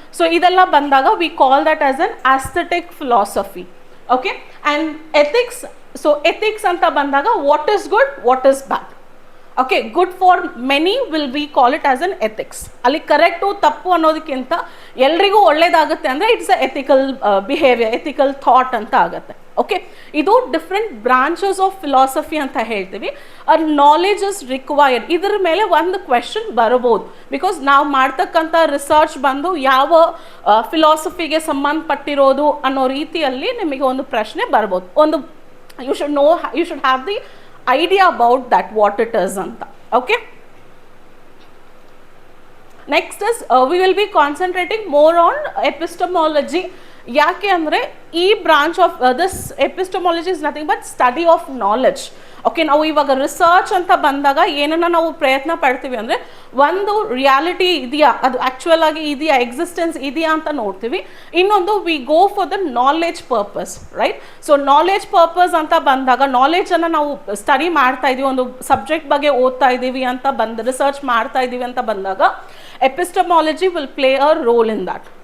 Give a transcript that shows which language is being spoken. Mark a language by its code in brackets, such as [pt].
[en] So [kn] idella bandaga [en] we call that as an aesthetic philosophy. Okay, and ethics. So ethics [kn] anta bandaga [en] what is good, what is bad. Okay, good for many will we call it as an ethics. [kn] ಅಲ್ಲಿ correct ತಪ್ಪು ಅನ್ನೋದಕ್ಕಿಂತ ಎಲ್ರಿಗೂ ಒಳ್ಳೇದಾಗುತ್ತೆ ಅಂದರೆ [en] it's a ethical behaviour, ethical thought [kn] ಅಂತ ಆಗುತ್ತೆ. Okay, ಇದು [en] different branches of philosophy [kn] ಅಂತ ಹೇಳ್ತೀವಿ. [en] Knowledge is required. [kn] ಇದ್ರ ಮೇಲೆ ಒಂದು ಕ್ವೆಶನ್ ಬರಬಹುದು, ಬಿಕಾಸ್ ನಾವು ಮಾಡ್ತಕ್ಕಂಥ ರಿಸರ್ಚ್ ಬಂದು ಯಾವ ಫಿಲಾಸಫಿಗೆ ಸಂಬಂಧಪಟ್ಟಿರೋದು ಅನ್ನೋ ರೀತಿಯಲ್ಲಿ ನಿಮಗೆ ಒಂದು ಪ್ರಶ್ನೆ ಬರ್ಬೋದು. [en] ಒಂದು you should have the idea about that what it is anta. Okay, next is we will be concentrating more on epistemology. [kn] ಯಾಕೆ ಅಂದರೆ ಈ [en] Branch of this epistemology is nothing but study of knowledge. [kn] Okay, ನಾವು ಇವಾಗ research ಅಂತ ಬಂದಾಗ ಏನನ್ನ ನಾವು ಪ್ರಯತ್ನ ಪಡ್ತೀವಿ ಅಂದರೆ ಒಂದು ರಿಯಾಲಿಟಿ ಇದೆಯಾ, ಅದು ಆ್ಯಕ್ಚುಯಲ್ ಆಗಿ ಇದೆಯಾ, ಎಕ್ಸಿಸ್ಟೆನ್ಸ್ ಇದೆಯಾ ಅಂತ ನೋಡ್ತೀವಿ. ಇನ್ನೊಂದು [en] We go for the knowledge purpose, right? [kn] So knowledge purpose ಅಂತ ಬಂದಾಗ ನಾಲೆಡ್ಜನ್ನು ನಾವು ಸ್ಟಡಿ ಮಾಡ್ತಾ ಇದ್ದೀವಿ, ಒಂದು ಸಬ್ಜೆಕ್ಟ್ ಬಗ್ಗೆ ಓದ್ತಾ ಇದ್ದೀವಿ ಅಂತ ರಿಸರ್ಚ್ ಮಾಡ್ತಾ ಇದ್ದೀವಿ ಅಂತ ಬಂದಾಗ [en] Epistemology will play a role in that.